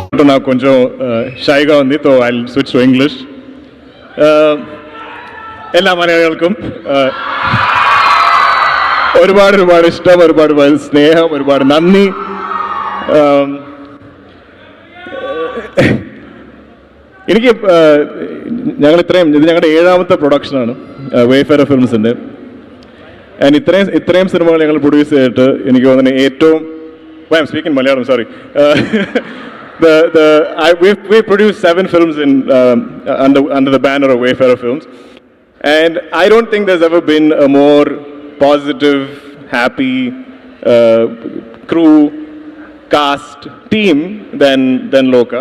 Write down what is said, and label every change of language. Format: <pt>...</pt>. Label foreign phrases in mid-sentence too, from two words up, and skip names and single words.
<te>నాకు కొంచెం షైగా ఉంది,</te> <en>so I switch to English.</en> <ml>എല്ലാ മലയാളികൾക്കും ഒരുപാട് ഇഷ്ടം, ഒരുപാട് സ്നേഹം, ഒരുപാട് നന്ദി. എനിക്ക് ഇത് ഞങ്ങളുടെ 7ാമത്തെ പ്രൊഡക്ഷനാണ് വേഫെയർ ഫിലിംസിൻ്റെ. ആൻഡ് ഇത്രയും സിനിമകൾ ഞങ്ങൾ പ്രൊഡ്യൂസ് ചെയ്തിട്ട് എനിക്ക് തോന്നുന്നു ഏറ്റവും സ്പീക്കിംഗ് മലയാളം, സോറി.</ml> <en>We produced 7 films under the banner of Wayfarer Films, and I don't think there's ever been a more positive, happy crew, cast, team than Loka.</en>